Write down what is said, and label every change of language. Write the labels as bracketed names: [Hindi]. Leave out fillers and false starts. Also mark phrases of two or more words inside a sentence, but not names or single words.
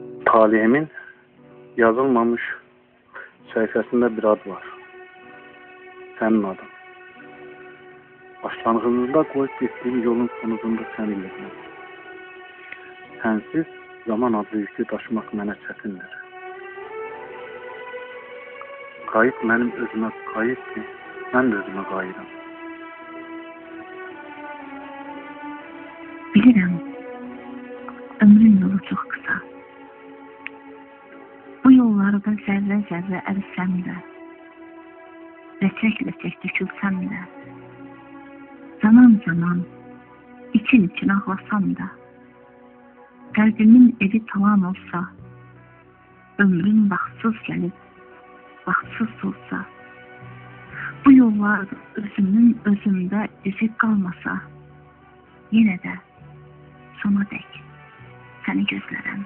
[Turkish] Talihimin yazılmamış sayfasında bir ad var. Senin adın. Başlangıcında koyup gittiğim yolun sonucunda seni görürüm. Sensiz zaman adlı yükü taşımak [Azerbaijani] mənə çətindir. Qayıt mənim özümə qayıtdır, mən də özümə qayıdım. Bilirəm, ömrün yolu çox qısa. Bu yollarda zərrə-zərrə ərisəm də, ləçək-ləçək dökülsəm də, zaman-zaman için ağlasam da, qəlbimin evi talan olsa, ömrün vaxtsız gəlib, vaxtsız olsa, bu yollar özümdə izi qalmasa, yenə də sona dək səni gözlərəm.